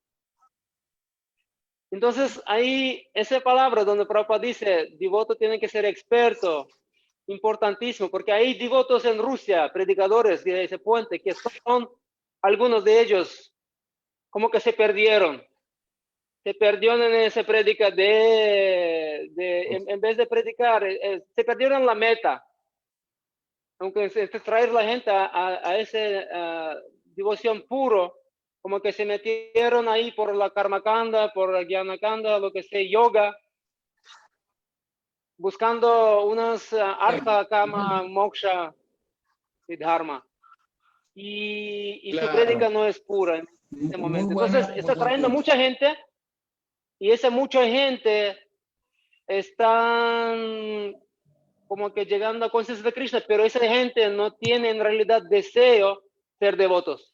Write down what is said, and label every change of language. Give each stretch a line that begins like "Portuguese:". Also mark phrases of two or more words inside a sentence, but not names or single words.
Spanish: Entonces, ahí, esa palabra donde Prabhupada dice, devoto tiene que ser experto, importantísimo, porque hay devotos en Rusia, predicadores de ese puente, que son, algunos de ellos, como que se perdieron en esa prédica en vez de predicar, se perdieron la meta. Aunque traer la gente a esa devoción puro, como que se metieron ahí por la karmakanda, por la gyanakanda, lo que sea, yoga, buscando unas artha, kama, moksha y dharma. Y su prédica no es pura en este momento. Entonces está trayendo mucha gente, y esa mucha gente están como que llegando a conciencia de Krishna, pero esa gente no tiene en realidad deseo ser devotos.